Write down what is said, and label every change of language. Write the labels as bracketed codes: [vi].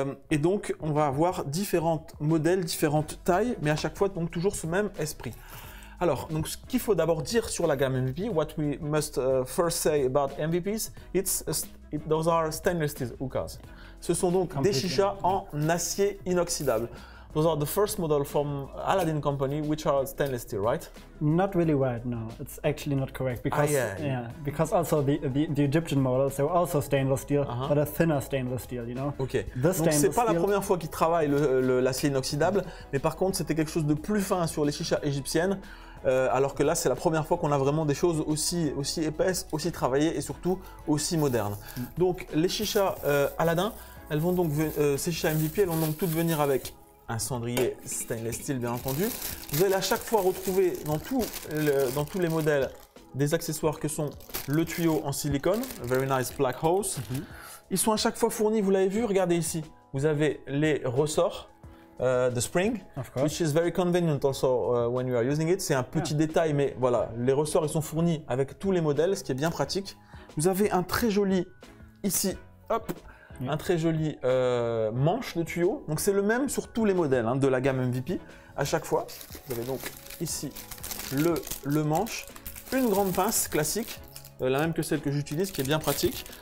[fr] Et donc, on va avoir différents modèles, différentes tailles, mais à chaque fois, donc toujours ce même esprit. Alors, donc, ce qu'il faut d'abord dire sur la gamme MVP, [en] what we must first say about MVPs, those are stainless steel hookahs. [fr] Ce sont donc des chichas en acier inoxydable. [en] Those are the first model from Aladdin Company, which are stainless steel, right? Not really right, no. It's actually not correct because because also the Egyptian models they were also stainless steel, but a thinner stainless steel, you know. Ok. The [fr] Donc c'est [en] stainless [fr] pas la [en] steel- [fr] première fois qu'ils travaillent l'acier inoxydable, mais par contre c'était quelque chose de plus fin sur les chichas égyptiennes. Alors que là, c'est la première fois qu'on a vraiment des choses aussi épaisses, aussi travaillées et surtout aussi modernes. Donc, les chichas Aladdin, elles vont donc ces chichas MVP, elles vont donc toutes venir avec un cendrier stainless steel, bien entendu. Vous allez à chaque fois retrouver dans tous les modèles des accessoires que sont le tuyau en silicone, [en] very nice black hose. [fr] Ils sont à chaque fois fournis, vous l'avez vu, regardez ici. Vous avez les ressorts. [en] The spring, Of course. which is very convenient also when you are using it. [fr] C'est un petit détail, mais voilà, les ressorts ils sont fournis avec tous les modèles, ce qui est bien pratique. Vous avez un très joli ici, hop, un très joli manche de tuyau. Donc c'est le même sur tous les modèles de la gamme MVP. À chaque fois, vous avez donc ici le manche, une grande pince classique, la même que celle que j'utilise, qui est bien pratique.